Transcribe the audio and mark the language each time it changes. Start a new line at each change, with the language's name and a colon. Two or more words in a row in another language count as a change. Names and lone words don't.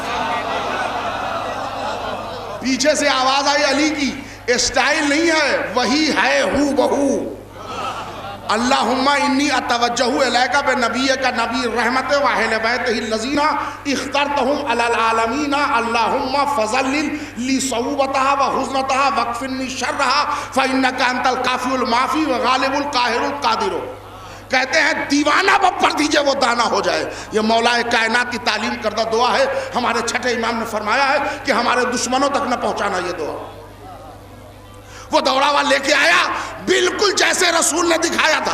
Urdu: پیچھے سے آواز آئی علی کی اسٹائل نہیں ہے وہی ہے ہو بہو.
Arabic: اللہم انی اتوجہ الیک بنبیک نبی رحمت و اہل بیتہ الذین اخترتہم علی العالمین. اللہم فضلل لی صعوبتہا و حزنتہا واکفنی شرہا فانک انت الکافی المعافی وغالب القاہر القادر.
Urdu: کہتے ہیں دیوانہ بب پڑھ دیجئے وہ دانا ہو جائے. یہ مولا کائنات کی تعلیم کردہ دعا ہے. ہمارے چھٹے امام نے فرمایا ہے کہ ہمارے دشمنوں تک نہ پہنچانا یہ دعا. وہ دوڑا ہوا لے کے آیا بالکل جیسے رسول نے دکھایا تھا.